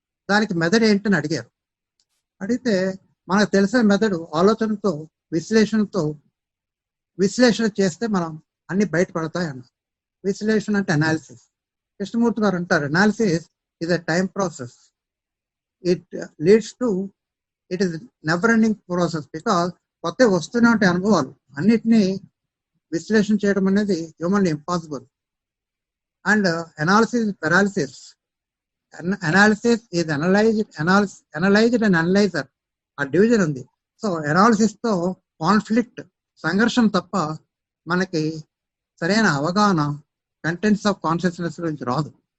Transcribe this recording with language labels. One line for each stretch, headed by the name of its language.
Telugu: దానికి మెథడ్ ఏంటని అడిగారు. అడిగితే మనకు తెలిసిన మెథడు ఆలోచనతో, విశ్లేషణ చేస్తే మనం అన్ని బయటపడతాయి అన్నారు. విశ్లేషణ అంటే అనాలిసిస్. కృష్ణమూర్తి గారు అంటారు, analysis
English: is a time process. It leads to, it is never ending process, because
Telugu: కొత్త వస్తూనే ఉంటాయి అనుభవాలు. అన్నిటినీ విశ్లేషణ చేయడం అనేది
English: Humanly impossible. And analysis paralysis. Analysis is analysed and analyser.
Telugu: ఆ డివిజన్ ఉంది. సో అనాలిసిస్ తో కాన్ఫ్లిక్ట్, సంఘర్షణ తప్ప మనకి సరైన అవగాహన
English: contents of consciousness
Telugu: గురించి రాదు.